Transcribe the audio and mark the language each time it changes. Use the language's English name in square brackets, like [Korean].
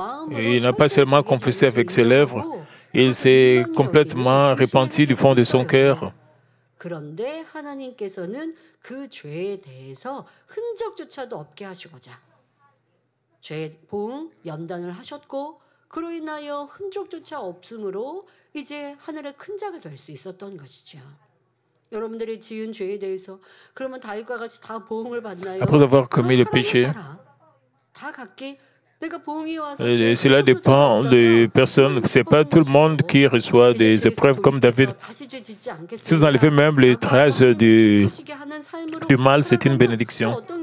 [French] Et il n'a pas seulement confessé avec ses lèvres, il s'est complètement repenti du fond de son cœur. [Korean] 그런데 하나님께서는 그 죄에 대해서 흔적조차도 없게 하시고자 죄 보응 연단을 하셨고 그로 인하여 흔적조차 없으므로 이제 하늘의 큰 자가 될 수 있었던 것이죠. 여러분들이 지은 죄에 대해서 그러면 다윗과 같이 다 보응을 받나요? [French] Après avoir commis le péché, [Korean] 다 각기 내가 보응이 와서 [French] et cela dépend des personnes. Ce n'est pas tout le monde qui reçoit des épreuves comme David. Si vous enlevez même les traces du mal, c'est une bénédiction.